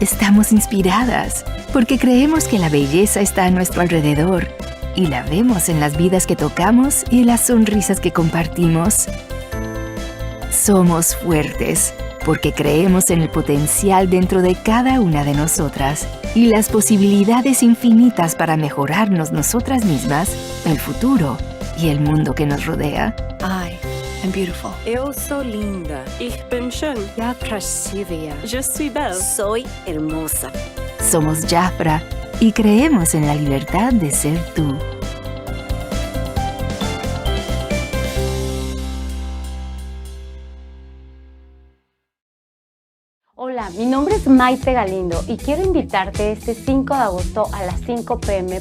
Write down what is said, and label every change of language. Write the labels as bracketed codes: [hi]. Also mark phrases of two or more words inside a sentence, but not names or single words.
[es] Estamos inspiradas porque creemos que la belleza está a nuestro alrededor y la vemos en las vidas que tocamos y en las sonrisas que compartimos. Somos fuertes porque creemos en el potencial dentro de cada una de nosotras y las posibilidades infinitas para mejorarnos nosotras mismas, el futuro y el mundo que nos rodea. [en] I am beautiful. [pt] Eu sou linda. [de] Ich bin schön. [ru] Я красивая. [fr] Je suis belle. [es] Soy hermosa. Somos Jafra y creemos en la libertad de ser tú. Hola, mi nombre es Maite Galindo y quiero invitarte este 5 de agosto a las 5 p.m.